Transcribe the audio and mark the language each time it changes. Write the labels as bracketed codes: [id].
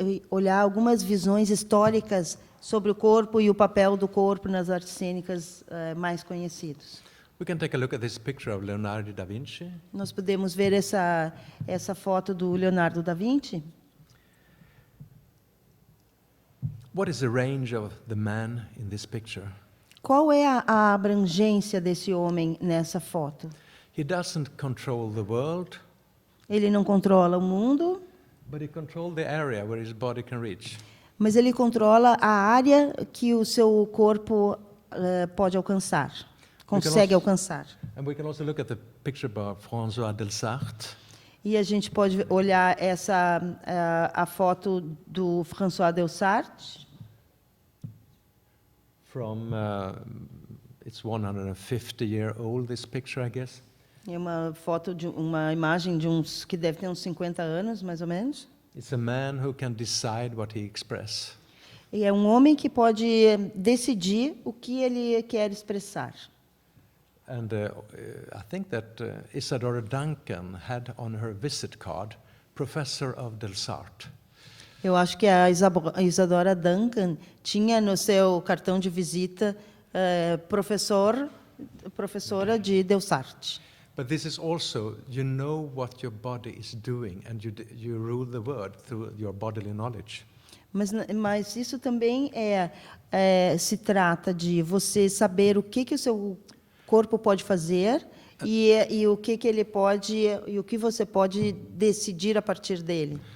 [pt] Olhar algumas visões históricas sobre o corpo e o papel do corpo nas artes cênicas mais conhecidos. [en] We can take a look at this picture of Leonardo da Vinci. [pt] Nós podemos ver essa foto do Leonardo da Vinci. [en] What is the range of the man in this picture? [pt] Qual é a abrangência desse homem nessa foto? [en] He doesn't control the world, [pt] Ele não controla o mundo, [en] but he controls the area where his body can reach. [pt] mas ele controla a área que o seu corpo pode alcançar, consegue alcançar. [en] And we can also look at the picture by François Delsarte. [pt] E a gente pode olhar a foto do François Delsarte. [en] From it's 150-year-old. This picture, I guess. [pt] É uma foto de uma imagem de uns que deve ter uns 50 anos, mais ou menos. [en] It's a man who can decide what he expresses. [pt] E é um homem que pode decidir o que ele quer expressar. [en] And I think that Isadora Duncan had on her visit card, Professor of Delsarte. [pt] Eu acho que a Isadora Duncan tinha no seu cartão de visita professora de Delsarte. [en] But this is also, you know what your body is doing, and you rule the world through your bodily knowledge. [pt] Mas isso também se trata de você saber o que o seu corpo pode fazer e o que ele pode e o que você pode decidir a partir dele.